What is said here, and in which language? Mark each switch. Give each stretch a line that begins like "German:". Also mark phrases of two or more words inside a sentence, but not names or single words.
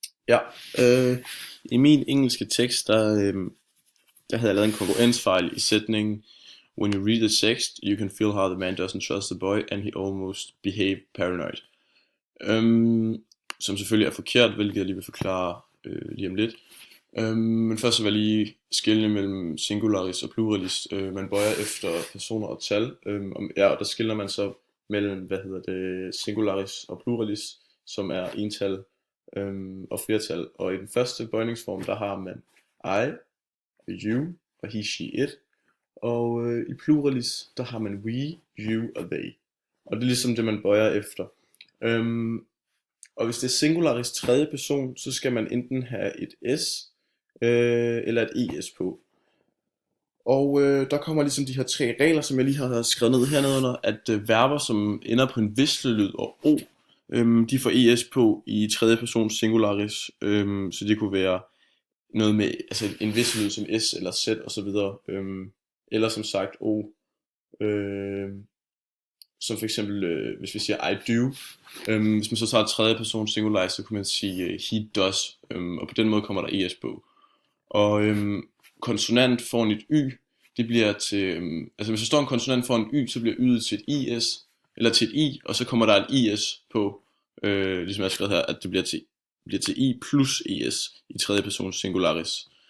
Danish: Ja, i min engelske tekst, der havde jeg lavet en kongruensfejl i sætningen:
English: When you read the text, you can feel how the man doesn't trust the boy, and he almost behave paranoid.
Danish: Som selvfølgelig er forkert, hvilket jeg lige vil forklare lige om lidt. Men først så vil jeg lige skelne mellem singularis og pluralis. Man bøjer efter personer og tal. Og der skiller man så mellem, singularis og pluralis, som er ental og flertal. Og i den første bøjningsform, der har man I,
English: you og he, she, it.
Danish: Og i pluralis, der har man
English: we, you
Danish: og they. Og det er ligesom det, man bøjer efter. Og hvis det er singularis tredje person, så skal man enten have et s eller et es på. Og der kommer ligesom de her tre regler, som jeg lige har skrevet ned hernede under, at verber, som ender på en visselyd og o, de får es på i tredje person singularis. Så det kunne være noget med altså en visselyd som s eller z og så videre. Eller som sagt o. Som for eksempel, hvis vi siger
English: I do,
Danish: hvis man så tager tredje person singularis, så kan man sige
English: he does,
Danish: og på den måde kommer der es på. Og konsonant foran et y, det bliver til, altså hvis der står en konsonant foran y, så bliver y'et til et is, eller til et i, og så kommer der et is på, ligesom jeg har skrevet her, at det bliver til i plus es i tredje person singularis.